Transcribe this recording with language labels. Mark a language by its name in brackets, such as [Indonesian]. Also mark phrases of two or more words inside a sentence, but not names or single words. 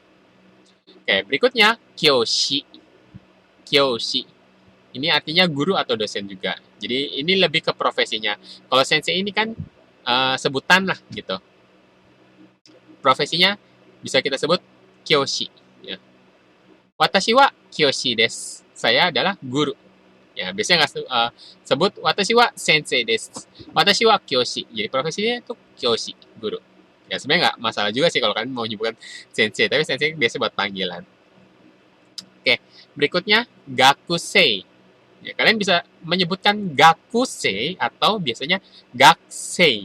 [Indonesian] Oke, berikutnya kyoshi. Kyoshi. Ini artinya guru atau dosen juga. Jadi ini lebih ke profesinya. Kalau sensei ini kan sebutan lah gitu. Profesinya bisa kita sebut kyoshi. Ya. [Japanese] 私は教師です. [Indonesian] Saya adalah guru. Ya, biasanya nggak sebut [Japanese] 私は先生です. 私は教師. [Indonesian] Jadi profesinya itu kyoshi, guru. Ya, sebenarnya nggak masalah juga sih kalau kalian mau nyebutkan sensei, tapi sensei biasa buat panggilan. Oke, berikutnya gakusei. Ya, kalian bisa menyebutkan gakusei atau biasanya gakusei.